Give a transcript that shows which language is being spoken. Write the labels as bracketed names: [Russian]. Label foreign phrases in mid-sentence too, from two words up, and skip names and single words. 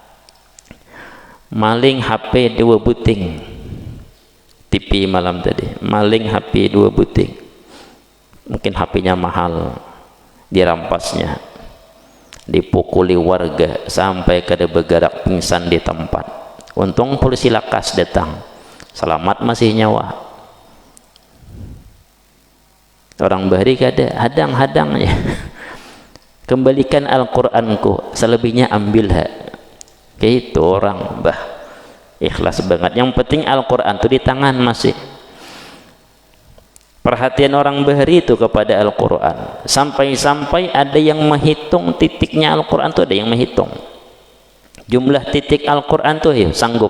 [Banjar] Maling HP 2 buting TV malam tadi, maling HP 2 buting, mungkin HP-nya mahal, dirampasnya, dipukuli warga sampai kada bergerak pingsan di tempat. Untung polisi lakas datang, selamat masih nyawa. Orang bahari kada hadang-hadangnya. Kembalikan Al-Quranku, selebihnya ambil hak. [Indonesian] Kayak itu orang bah ikhlas banget. [Banjar] Yang penting Al-Quran itu di tangan masih. [Indonesian] Perhatian orang Bahari itu kepada Al-Quran, sampai-sampai ada yang menghitung titiknya Al-Quran itu, ada yang menghitung jumlah titik Al-Quran tuh, ya sanggup.